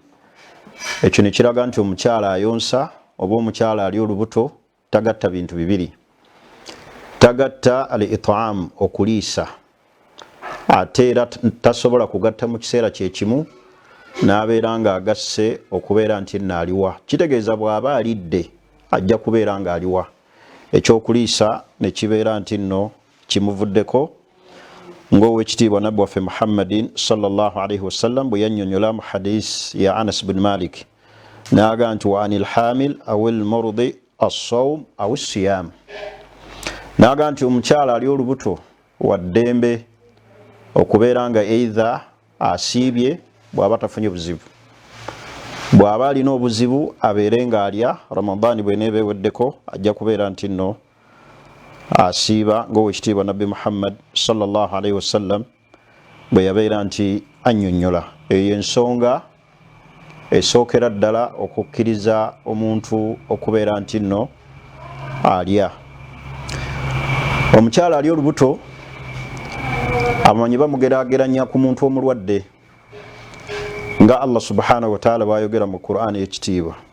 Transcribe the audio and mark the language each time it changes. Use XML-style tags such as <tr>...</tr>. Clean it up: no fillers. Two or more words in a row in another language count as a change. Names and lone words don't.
<lg>Ekyo ne kiraga nti omukyala ayonsa oba omukyala ali olubuto tagatta bintu bibiri, tagatta al-it'am, okuliisa, ate era tasobola kugatta mu kiseera kye kimu n'abeera nga agasse okubeera nti aliwa. Kitegeeza bw'aba alidde ajja kubeera nga aliwa. Ekyokuliisa ne kibeera nti nno kimuvuddeko, ng'owekitiibwa nabbi waffe Muhammadin</lg> <ar>صلى الله عليه وسلم</ar> <lg>bwe yannyonnyola mu hadith ya Anas bin Malik, n'aga nti</lg> <ar>وعن الحامل أو المرضع الصوم أو الصيام,</ar> <lg>n'aga nti omukyala ali olubuto wa ddembe okubeera nga either asiibye bw'aba tafunye buzibu, bw'aba alina obuzibu abeere nga alya, Ramadani bw'eneeba eweddeko ajja kubeera nti nno asiiba, ng'owekitiibwa nabbi Muhammad</lg> <ar>صلى الله عليه وسلم</ar> <lg>bwe yabeera nti annyonnyola. Eyo ensonga esookera ddala okukkiriza omuntu okubeera nti nno alya. Omukyala ali olubuto abamanyi bamugeraageranya ku muntu omulwadde, nga Allah</lg> <ar>سبحانه وتعالى</ar> <lg>bw'ayogera mu Qur'an ekitiibwa.</lg>